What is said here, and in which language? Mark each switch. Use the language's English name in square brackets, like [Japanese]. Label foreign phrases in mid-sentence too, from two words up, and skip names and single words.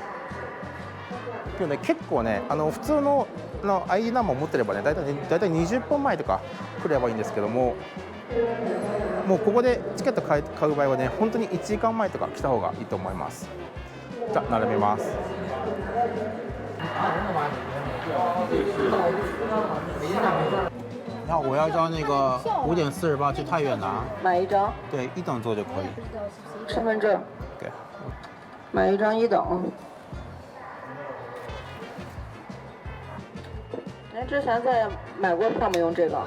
[Japanese] というので結構ね普通のID ナンバーを持ってればねだいたい20分前とか来ればいいんですけども、もうここでチケット買う場合はね本当に1時間前とか来た方がいいと思います。じゃあ並べます。 [Chinese] 然后我要到那个5:48去太原拿，买一张，对，一等座就可以。身份证，对，买一张一等。您之前在买过票没用这个？